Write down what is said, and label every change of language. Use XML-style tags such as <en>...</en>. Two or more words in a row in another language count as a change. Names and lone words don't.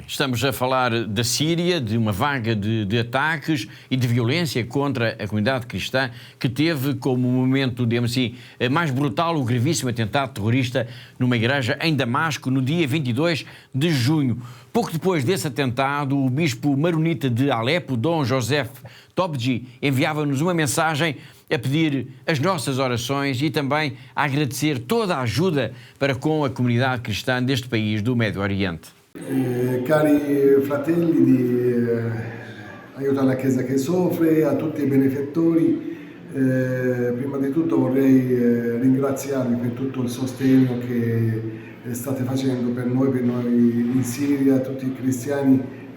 <pt>Estamos a falar da Síria, de uma vaga de ataques e de violência contra a comunidade cristã, que teve como momento, digamos assim, mais brutal o gravíssimo atentado terrorista numa igreja em Damasco, no dia 22 de junho. Pouco depois desse atentado, o bispo maronita de Alepo, Dom Joseph Tobji, enviava-nos uma mensagem a pedir as nossas orações e também a agradecer toda a ajuda para com a comunidade cristã deste país do Médio Oriente.</pt> <it>Cari fratelli, aiuto alla Chiesa che soffre, a tutti i benefattori. Prima di tutto vorrei ringraziarvi per tutto il sostegno che state facendo per noi in Siria, tutti i cristiani vi</it>